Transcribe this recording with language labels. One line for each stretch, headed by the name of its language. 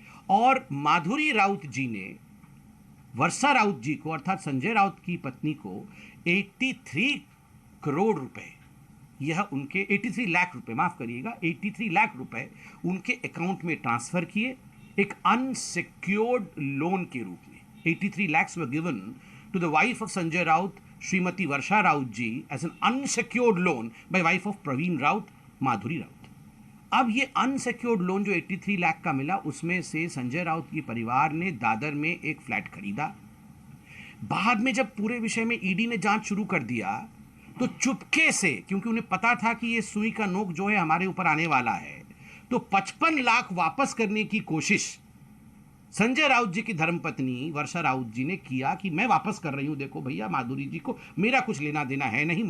Hindi: और माधुरी राउत जी ने वर्षा राउत जी को, अर्थात संजय राउत की पत्नी को 83 करोड़ रुपए, यह उनके 83 लाख रुपए, माफ करिएगा, 83 लाख रुपए उनके अकाउंट में ट्रांसफर किए एक अनसिक्योर्ड लोन के रूप में।
English: 83 lakhs were given to the wife of Sanjay Raut, Shrimati Varsha Raut ji, as an unsecured loan by wife of Pravin Raut, Madhuri Raut.
Hindi: अब ये अनसिक्योर्ड लोन जो 83 लाख का मिला, उसमें से संजय राउत की परिवार ने दादर में एक फ्लैट खरीदा। बाद में जब पूरे विषय में ईडी ने जांच शुरू कर दिया, तो चुपके से, क्योंकि उन्हें पता था कि ये सुई का नोक जो है हमारे ऊपर आने वाला है, तो 55 लाख वापस करने की कोशिश संजय राउत जी की धर्मपत्नी वर्षा राउत जी ने किया कि मैं वापस कर रही हूं, देखो भैया, माधुरी जी को मेरा कुछ लेना देना है नहीं।